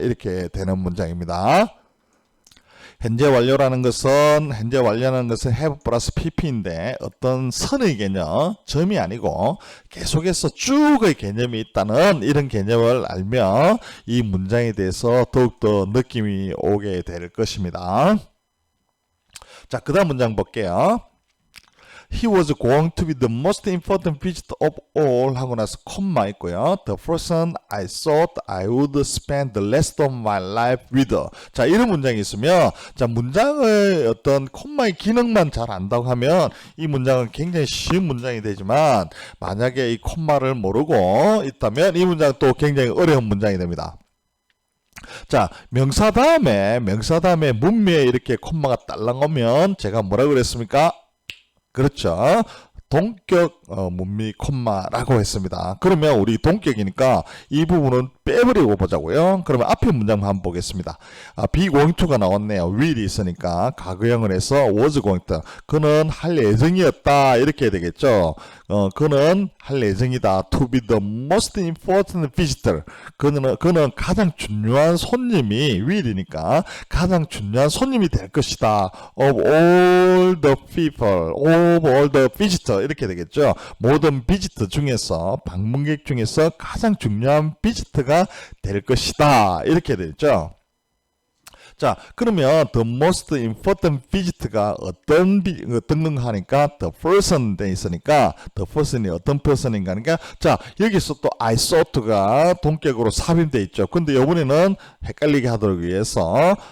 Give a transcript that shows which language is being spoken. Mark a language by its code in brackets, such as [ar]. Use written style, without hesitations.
[ko] 이렇게 되는 문장입니다. 현재 완료라는 것은 have 플러스 pp인데 어떤 선의 개념, 점이 아니고 계속해서 쭉의 개념이 있다는 이런 개념을 알면 이 문장에 대해서 더욱더 느낌이 오게 될 것입니다. 자, 그 다음 문장 볼게요. [en] He was going to be the most important visitor of all [ko] 하고 나서 콤마 있고요. [en] The person I thought I would spend the rest of my life with. [ko] 자, 이런 문장이 있으면 자, 문장의 어떤 콤마의 기능만 잘 안다고 하면 이 문장은 굉장히 쉬운 문장이 되지만 만약에 이 콤마를 모르고 있다면 이 문장은 또 굉장히 어려운 문장이 됩니다. 자, 명사 다음에 문미에 이렇게 콤마가 딸랑 오면 제가 뭐라고 그랬습니까? 그렇죠. 동격 문미 콤마라고 했습니다. 그러면 우리 동격이니까 이 부분은 빼버리고 보자고요. 그러면 앞에 문장 한번 보겠습니다. be-going-to가 나왔네요. will이 있으니까 과거형을 해서 [en] was going to. [ko] 그는 할 예정이었다. 이렇게 되겠죠. 그는 할 예정이다. [en] To be the most important visitor. [ko] 그는 가장 중요한 손님이 will이니까 가장 중요한 손님이 될 것이다. [en] Of all the people, of all the visitor [ko] 이렇게 되겠죠. 모든 비지터 중에서 방문객 중에서 가장 중요한 비지터가 될 것이다. 이렇게 되죠. 자, 그러면 [en] the most important visit [ko] 가 어떤 등등하니까 the person 돼 있으니까 the person이 어떤 person인가 하니까 자, 여기서 또 I thought가 동격으로 삽입돼 있죠. 근데 이번에는 헷갈리게 하도록 위해서